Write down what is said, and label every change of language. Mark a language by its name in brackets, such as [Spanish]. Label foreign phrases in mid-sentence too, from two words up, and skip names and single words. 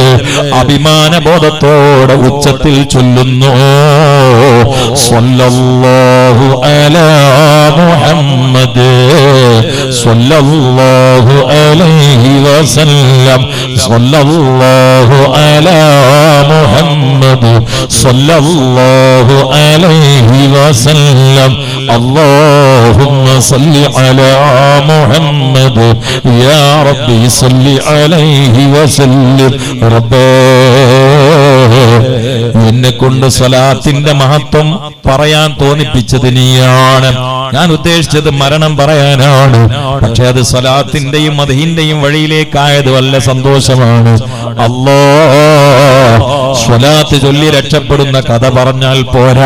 [Malayalam] അഭിമാനബോധത്തോടെ ഉച്ചത്തിൽ ചൊല്ലുന്നു, [Arabic] صلى الله على محمد صلى الله عليه وسلم صلى الله على محمد صلى الله عليه وسلم اللهم صل على محمد يا ربي صل عليه وسلم ربنا. [Malayalam] എന്നെ കൊണ്ട് സ്വലാത്തിന്റെ മഹത്വം പറയാൻ തോന്നിപ്പിച്ചത് നീയാണ്. ഞാൻ ഉദ്ദേശിച്ചത് മരണം പറയാനാണ്. പക്ഷെ അത് സ്വലാത്തിന്റെയും മദ്ഹിന്റെയും വഴിയിലേക്കായത് വല്ല സന്തോഷമാണ്. അല്ലാഹ്, സ്വലാത്ത് ചൊല്ലി രക്ഷപ്പെടുന്ന കഥ പറഞ്ഞാൽ പോരാ.